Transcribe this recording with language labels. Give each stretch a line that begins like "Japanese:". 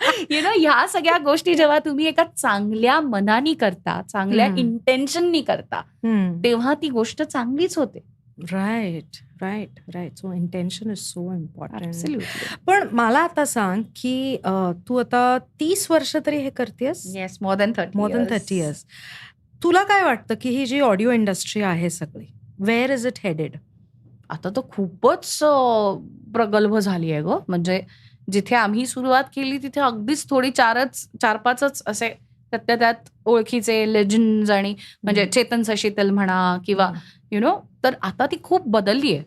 Marathi: You know, ह्या सगळ्या गोष्टी जेव्हा तुम्ही एका चांगल्या मनानी करता, चांगल्या इंटेन्शननी करता, तेव्हा ती गोष्ट चांगलीच होते.
English: Right. So intention is so important.
Marathi: पण मला आता सांग की तू आता 30 वर्ष तरी हे करतेस?
English: Yes, more than 30 years.
Marathi: तुला काय वाटतं की ही जी ऑडिओ इंडस्ट्री आहे सगळी,
English: Where is it headed?
Marathi: आता तर खूपच प्रगल्भ झाली आहे ग. म्हणजे जिथे आम्ही सुरुवात केली तिथे अगदीच थोडी 4-5 असे त्यात ओळखीचे लेजंड्स, आणि म्हणजे चेतन सशीतल म्हणा किंवा यु नो, तर आता ती खूप बदलली आहे.